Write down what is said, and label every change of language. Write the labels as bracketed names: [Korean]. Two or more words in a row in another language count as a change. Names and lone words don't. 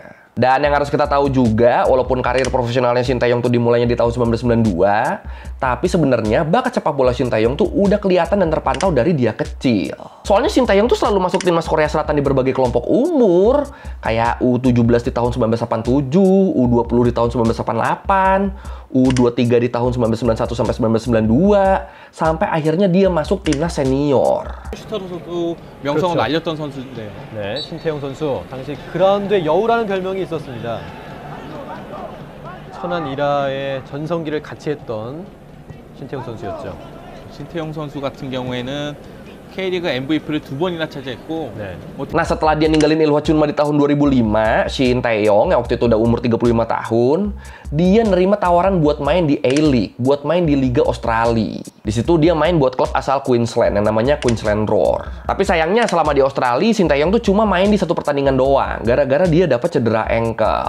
[Indonesian] Dan yang harus kita tahu juga, walaupun karir profesionalnya Shin Tae-yong tuh dimulainya di tahun 1992, tapi sebenarnya bakat sepak bola Shin Tae-yong tuh udah kelihatan dan terpantau dari dia kecil. Soalnya Shin Tae-yong tuh selalu masuk timnas Korea Selatan di berbagai kelompok umur, kayak U17 di tahun 1987, U20 di tahun 1988, U23 di tahun 1991 sampai 1992, sampai akhirnya dia masuk timnas senior. [Korean] 슈터로 선수 명성을 그렇죠. 날렸던 선수인데요. 네, 신태용 선수 당시 그라운드의 여우라는 별명이 있었습니다. 천안 이라의 전성기를 같이 했던 신태용 선수였죠. 신태용 선수 같은 경우에는 K리그 MVP를 2번이나 차지했고 네. [Indonesian] Nah, setelah dia ninggalin Ilhwa Chunma di tahun 2005, Shin Tae-yong yang waktu itu udah umur 35 tahun, dia nerima tawaran buat main di A-League, buat main di Liga Australia. Di situ dia main buat klub asal Queensland yang namanya Queensland Roar. Tapi sayangnya selama di Australia, Shin Tae-yong tuh cuma main di satu pertandingan doang, gara-gara dia dapat cedera ankle.